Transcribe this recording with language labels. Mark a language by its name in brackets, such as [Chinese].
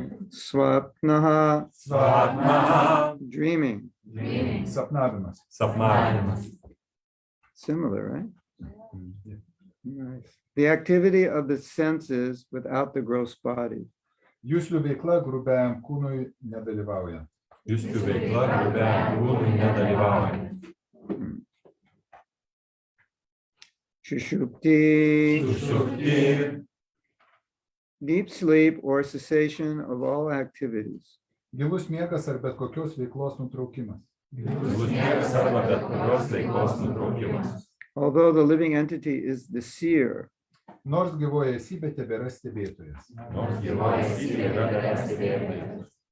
[Sanskrit] Swapnaha, Svatmaha, [English] dreaming. [Lithuanian] Sapnavimas. sapnavimas. [English] Similar, right? Nice. The activity of the senses without the gross body. [Lithuanian] Juslių veikla grubiajam kūnui nedalyvauja. Juslių veikla grubiajam kūnui nedalyvauja. [Sanskrit] Sushupti, Sušukti, [English] deep sleep or cessation of all activities. [Lithuanian] Gilus miegas ar bet kokios veiklos nutraukimas. gilus miegas arba bet kurios veiklos nutraukimas. [English] Although the living entity is the seer, [Lithuanian] Nors gyvoja esybė tebėra stebėtojas. Nors gyvoji esybė yra dar stebėtojas.